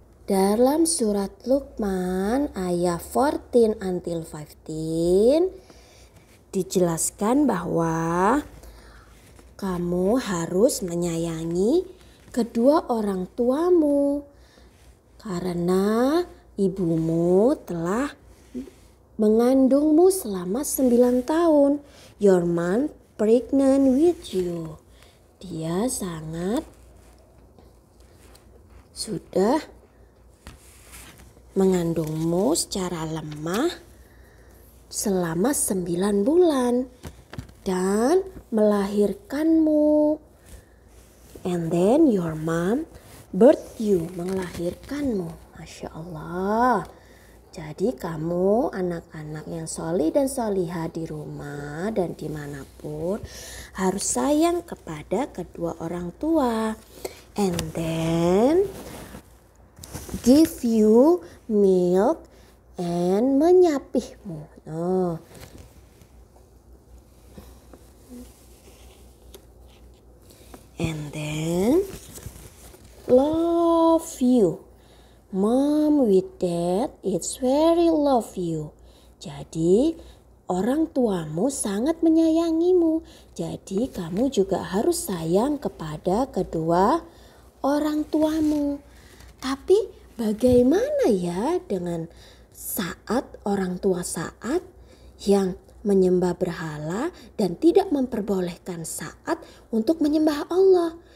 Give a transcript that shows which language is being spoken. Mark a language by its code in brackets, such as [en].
[id] Dalam surat Luqman ayat 14 [en] until [id] 15 dijelaskan bahwa kamu harus menyayangi kedua orang tuamu karena ibumu telah mengandungmu selama 9 tahun. [en] Your mom pregnant with you. [id] Dia sudah mengandungmu secara lemah selama 9 bulan dan melahirkanmu. [en] And then your mom birth you, [id] melahirkanmu. Masya Allah. Jadi kamu anak-anak yang solih dan solihah di rumah dan dimanapun harus sayang kepada kedua orang tua. [en] And then give you milk and [id] menyapihmu. [en] And then love you. Mom with dad it's very love you. [id] Jadi orang tuamu sangat menyayangimu. Jadi kamu juga harus sayang kepada kedua orang tuamu. Tapi bagaimana ya dengan Saat, orang tua Saat yang menyembah berhala dan tidak memperbolehkan Saat untuk menyembah Allah?